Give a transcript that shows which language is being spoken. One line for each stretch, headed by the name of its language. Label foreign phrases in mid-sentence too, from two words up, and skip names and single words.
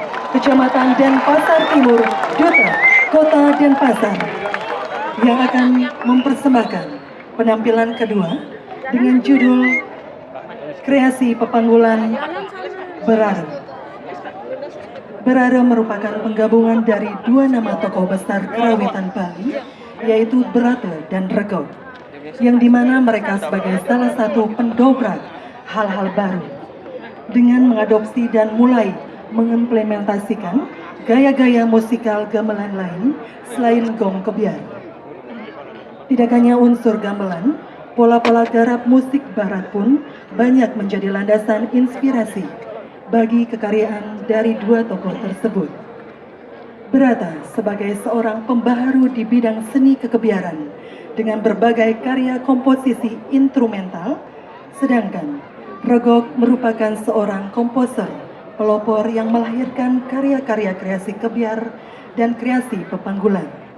Indonesian: Kecamatan Denpasar Timur, Duta Kota Denpasar, yang akan mempersembahkan penampilan kedua dengan judul Kreasi Pepanggulan Berara. Berara merupakan penggabungan dari dua nama tokoh besar kerawitan Bali, yaitu Berata dan Rego, yang dimana mereka sebagai salah satu pendobrak hal-hal baru dengan mengadopsi dan mulai mengimplementasikan gaya-gaya musikal gamelan lain selain gong kebiar. Tidak hanya unsur gamelan, pola-pola garap musik barat pun banyak menjadi landasan inspirasi bagi kekaryaan dari dua tokoh tersebut. Berata sebagai seorang pembaharu di bidang seni kekebiaran dengan berbagai karya komposisi instrumental, sedangkan Regok merupakan seorang komposer pelopor yang melahirkan karya-karya kreasi kebiar dan kreasi pepanggulan.